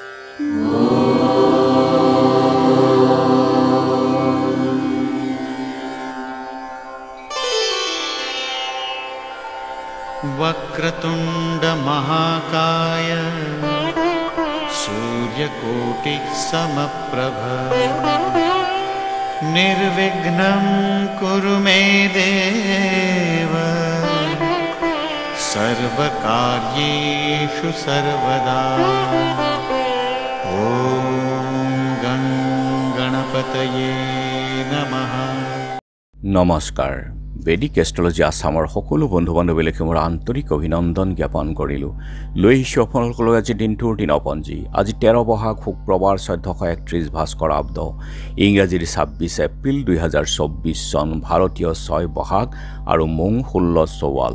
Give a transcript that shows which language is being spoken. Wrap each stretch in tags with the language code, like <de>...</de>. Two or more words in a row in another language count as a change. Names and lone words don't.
<sa>वक्रतुंड महाकाय सूर्यकोटि समप्रभ निर्विघ्नं कुरु मे देव सर्वकार्येषु सर्वदा। ओम गं गणपतये नमः।</sa> <as>नमस्कार। বেদিক এষ্ট্ৰলজি আসামৰ সকলো বন্ধু বান্ধৱীলৈকে মোৰ আন্তৰিক অভিনন্দন জ্ঞাপন কৰিলো। লৈ আহিছো আপোনালোকলৈ আজি দিনটোৰ দিনপঞ্জী। আজি 13 বহাগ শুক্ৰবাৰ 1431 ভাস্কৰ আব্দ, ইংৰাজীৰ 26 এপ্ৰিল 2024 চন, ভাৰতীয় 6 বহাগ আৰু মোং 16 চৌৱাল।</as>